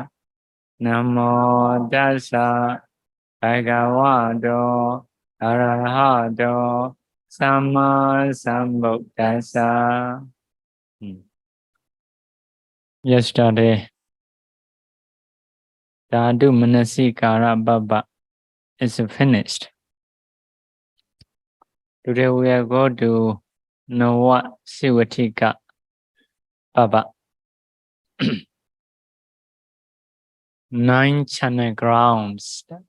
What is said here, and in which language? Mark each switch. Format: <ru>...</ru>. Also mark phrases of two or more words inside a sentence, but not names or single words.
<pi>Namo Tassa Bhagavato Arahato Samma Sambuddhassa.</pi> <en>Yesterday, Dhatu Manasikara Baba is finished. Today we are going to Nawa Sivatika Baba. 9 channel grounds.</en>